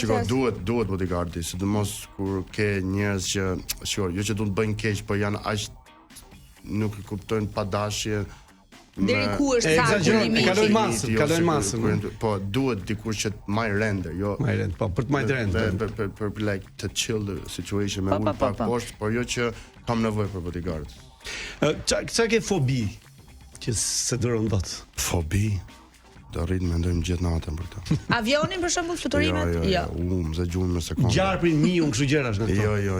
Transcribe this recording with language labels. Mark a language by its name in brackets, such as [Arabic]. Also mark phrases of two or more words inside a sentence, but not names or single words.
[Albanian] Shiko, duhet bodyguardi, sidomos kur ke njerëz që, shiko, jo që duhet bëjnë keq, por janë aq nuk e kuptojnë pa dashje. Deri ku është sa limiti? Kalojnë masën. Po duhet dikush që të marrë render, jo. Marrë render, po për të marrë render. Për [English] like to chill the situation [Albanian] me ul pak poshtë, por jo që kam nevojë për bodyguard. Çka ke fobi që se duron dot? Fobi. Do rrit mendojmë gjithë natën për këtë. Avionin për shembull, fluturimet? Jo. Më gjumë në sekondë. Gjarprin miun kështu gjërash në këto. Jo.